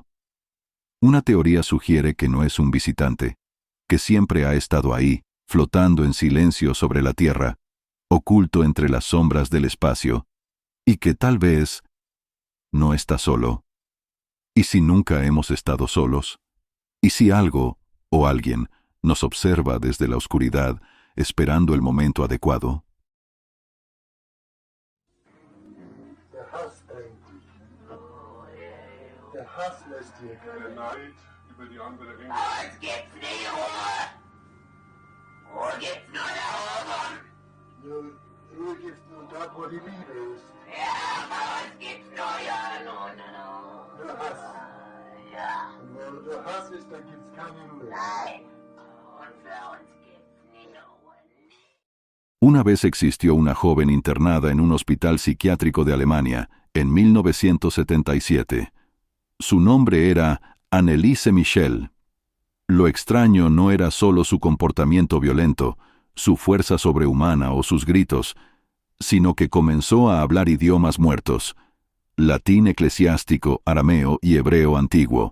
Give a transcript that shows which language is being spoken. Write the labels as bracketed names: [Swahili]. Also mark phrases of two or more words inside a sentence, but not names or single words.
[Spanish] Una teoría sugiere que no es un visitante, que siempre ha estado ahí, flotando en silencio sobre la Tierra, oculto entre las sombras del espacio, y que tal vez no está solo. ¿Y si nunca hemos estado solos? ¿Y si algo o alguien nos observa desde la oscuridad, esperando el momento adecuado? [German] Der Hass lässt hier keine Neid über die andere Enge. Uns gibt's nicht Ruhe! Ruhe gibt's nur da oben! Ruhe gibt's nur da, wo die Liebe ist. Ja, bei uns gibt's nur Nur Hass. Ja, Und wo der Hass ist, da gibt's keine Ruhe. nein. Und für uns gibt's nie Ruhe. [Spanish] Una vez existió una joven internada en un hospital psiquiátrico de Alemania, en 1977. Su nombre era Anneliese Michel. Lo extraño no era solo su comportamiento violento, su fuerza sobrehumana o sus gritos, sino que comenzó a hablar idiomas muertos: latín eclesiástico, arameo y hebreo antiguo.